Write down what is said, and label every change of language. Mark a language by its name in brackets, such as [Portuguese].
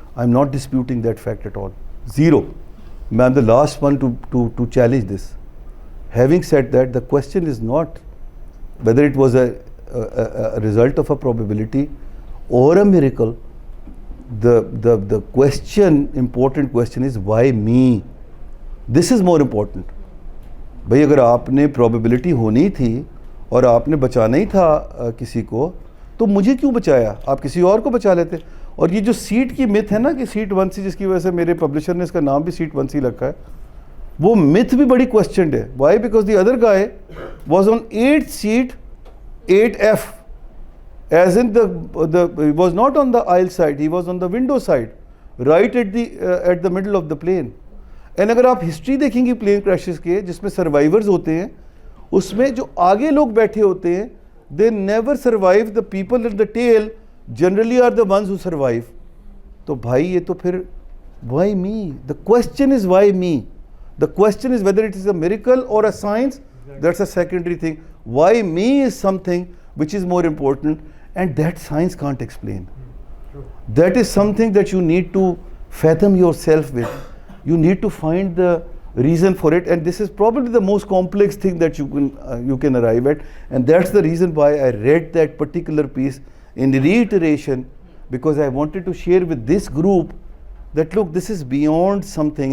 [English] I'm not disputing that fact at all. 0. I'm the last one to challenge this. Having said that, the question is not whether it was a result of a probability or a miracle. The question, important question is why me? This is more important. [Urdu] بھائی اگر آپ نے probability ہونی تھی اور آپ نے بچانا ہی تھا کسی کو, تو مجھے کیوں بچایا؟ آپ کسی اور کو بچا لیتے. اور یہ جو سیٹ کی myth ہے نا کہ سیٹ 1C, جس کی وجہ سے میرے پبلشر نے اس کا نام بھی سیٹ 1C رکھا ہے, وہ myth بھی بڑی questioned ہے. [English] Why? Because the other guy was on 8th seat 8F, as in he was not on the aisle side, he was on the window side, right at the middle of the plane. [Urdu] And اگر آپ history دیکھیں گی plane crashes کے جس میں survivors ہوتے ہیں, اس میں جو آگے لوگ بیٹھے ہوتے ہیں, [English] they never survive. The people at the tail generally are the ones who survive. [Urdu] تو بھائی یہ تو پھر [English] why me? The question is why me? The question is whether it is a miracle or a science. That's a secondary thing. Why me is something which is more important, and that science can't explain. That is something that you need to fathom yourself with. You need to find the reason for it, and this is probably the most complex thing that you can arrive at, and that's the reason why I read that particular piece in reiteration, because I wanted to share with this group that look, this is beyond something.